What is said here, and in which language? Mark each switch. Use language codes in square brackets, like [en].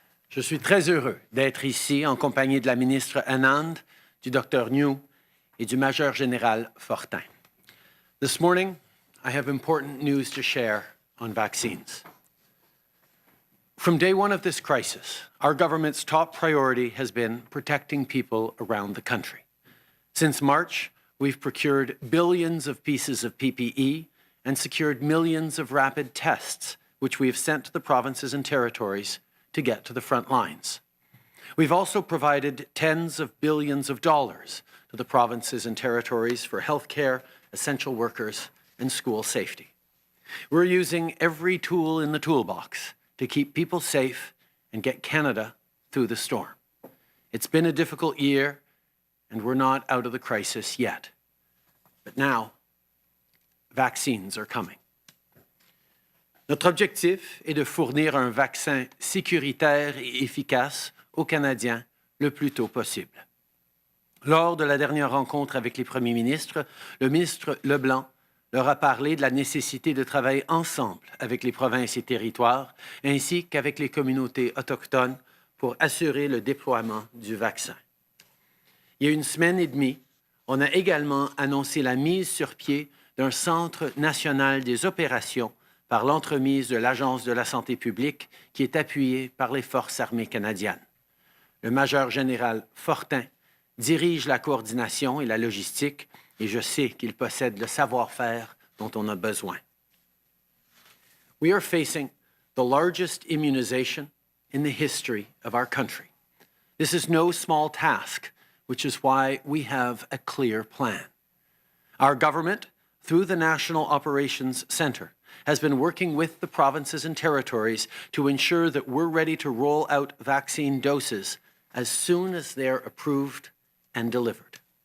[fr] Je suis très heureux d'être ici en compagnie de la ministre Anand, du Dr New et du Major Général Fortin. [en] This morning, I have important news to share on vaccines. From day one of this crisis, our government's top priority has been protecting people around the country. Since March, we've procured billions of pieces of PPE and secured millions of rapid tests, which we have sent to the provinces and territories to get to the front lines. We've also provided tens of billions of dollars to the provinces and territories for healthcare, essential workers, and school safety. We're using every tool in the toolbox to keep people safe and get Canada through the storm. It's been a difficult year, and we're not out of the crisis yet. But now, vaccines are coming. [fr] Notre objectif est de fournir un vaccin sécuritaire et efficace aux Canadiens le plus tôt possible. Lors de la dernière rencontre avec les premiers ministres, le ministre Leblanc leur a parlé de la nécessité de travailler ensemble avec les provinces et territoires, ainsi qu'avec les communautés autochtones pour assurer le déploiement du vaccin. Il y a une semaine et demie, on a également annoncé la mise sur pied d'un Centre national des opérations par l'entremise de l'Agence de la santé publique qui est appuyée par les Forces armées canadiennes. Le Major général Fortin dirige la coordination et la logistique et je sais qu'il possède le savoir-faire dont on a besoin. [en] We are facing the largest immunization in the history of our country. This is no small task, which is why we have a clear plan. Our government, through the National Operations Centre, has been working with the provinces and territories to ensure that we're ready to roll out vaccine doses as soon as they're approved and delivered.